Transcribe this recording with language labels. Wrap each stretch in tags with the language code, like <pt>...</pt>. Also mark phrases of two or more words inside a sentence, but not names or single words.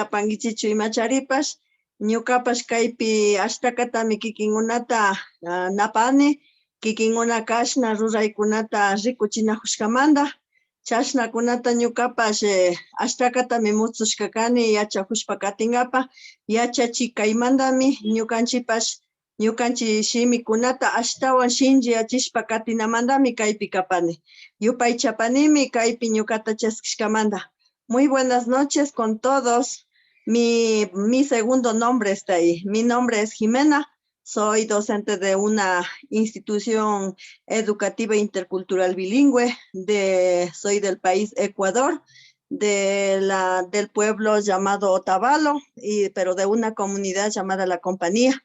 <qu>pankichichu imacharipash, ñukapash kaypi ashtakatami kikinkunata napani, kikinkuna kashna ruraykunata rikuchinajushkamanta, chashnakunata ñukapash ashtakatami mutsushka kani yachakushpa katingapa, yachachi kaymantami ñukanchik shimikunata ashtawan shinchi yachishpa katinamantami kaypi kapani. Yupaychapanimi kaypi ñukata chaskishkamanta.</qu> <es>Muy buenas noches con todos. Mi segundo nombre está ahí. Mi nombre es Jimena. Soy docente de una institución educativa intercultural bilingüe. Soy del país Ecuador, del pueblo llamado Otavalo, pero de una comunidad llamada La Compañía.</es>